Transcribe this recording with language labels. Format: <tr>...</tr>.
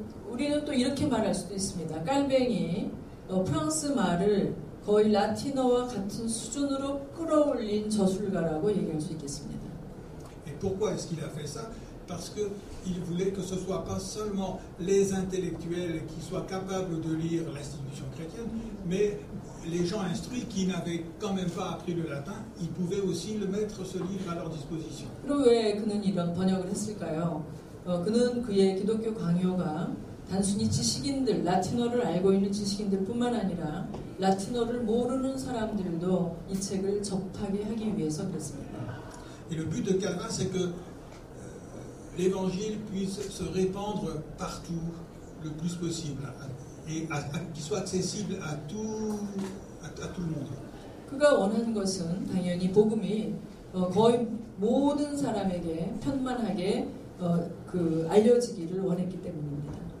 <ko>우리는 또 이렇게 말할 수도 있습니다. 깔뱅이 프랑스 말을 거의 라틴어와 같은 수준으로 끌어올린 저술가라고 얘기할 수 있겠습니다.</ko> <fr>Et pourquoi est-ce qu'il a fait ça? Parce qu'il voulait que ce ne soit pas seulement les intellectuels qui soient capables de lire l'institution chrétienne, mais les gens instruits qui n'avaient quand même pas appris le latin, ils pouvaient aussi le mettre ce livre à leur disposition.</fr> <ko>그럼 왜 그는 이런 번역을 했을까요? 그는 그의 기독교 강요가 단순히 지식인들, 라틴어를 알고 있는 지식인들뿐만 아니라 라틴어를 모르는 사람들도 이 책을 접하게 하기 위해서 그랬습니다.</ko> <fr>Et le but de Calvin, c'est que l'évangile puisse se répandre partout le plus possible et qu'il soit accessible à tout le monde.</fr> <ko>그가 원하는 것은 당연히 복음이 거의 모든 사람에게 편만하게 알려지기를 원했기 때문입니다.</ko>